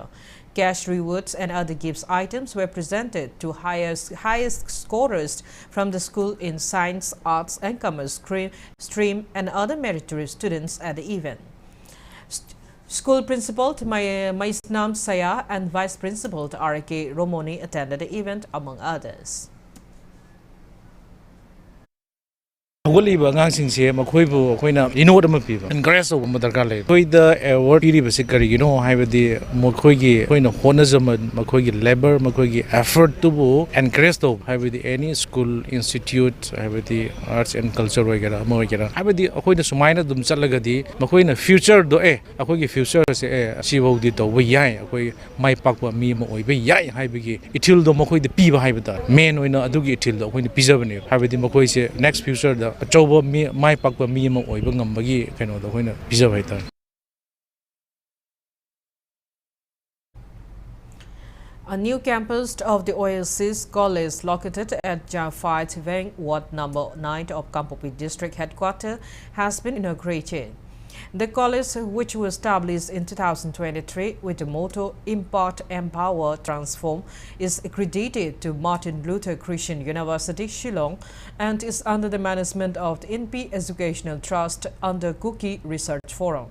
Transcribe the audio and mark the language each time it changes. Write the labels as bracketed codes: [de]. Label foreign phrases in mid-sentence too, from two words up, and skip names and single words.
[en] Cash rewards and other gifts items were presented to highest scorers from the school in science, arts and commerce stream and other meritorious students at the event. School Principal Maisnam Saya and Vice Principal R.K. Romoni attended the event among others. [mni] Hogoliba angsingse makoibu akoina inod ama piba encourage tawba darkar lay koida award piriba se karigino haibadi makoigi koina honajam makoigi labor makoigi effort tubu encourage tawba haibadi [en] any school institute [mni] haibadi [en] arts and culture [mni] wagera moigera haibadi akoina sumaina dum chalagadi makoina future do akoigi future se sibodi tawba yai akoi mai pakwa mi ma oiba yai haibagi ithil do makoida piba haibada main oina adugi ithil do akoina pijabane haibadi makoi se [en] next future [mni] da achauba mi mai pakwa mi ma oiba ngambagi kaino da hoina bijab haita. [en] A new campus of the Oasis College located at Jafai Tiveng, Ward number 9 of Kampopi District Headquarters has been inaugurated. The college, which was established in 2023 with the motto Impart, Empower, Transform, is accredited to Martin Luther Christian University, Shillong, and is under the management of the INPI Educational Trust under Cookie Research Forum.